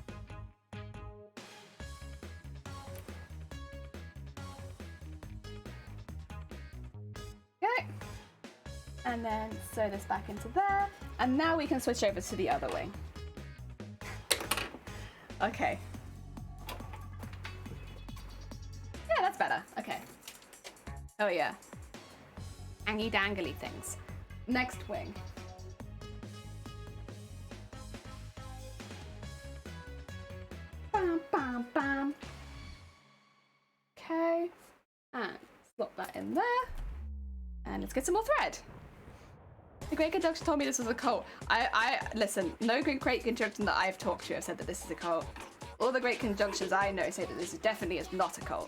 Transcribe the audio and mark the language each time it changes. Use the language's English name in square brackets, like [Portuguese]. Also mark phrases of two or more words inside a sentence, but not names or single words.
[English] Okay, and then sew this back into there, and now we can switch over to the other wing. Okay. Yeah, that's better. Okay. Oh yeah. Angy dangly things. Next wing. Bam, bam, bam. Okay. And slot that in there. And let's get some more thread. The Great Conjunction told me this was a cult. I listen, no Great Conjunction that I've talked to have said that this is a cult. All the Great Conjunctions I know say that this definitely is not a cult.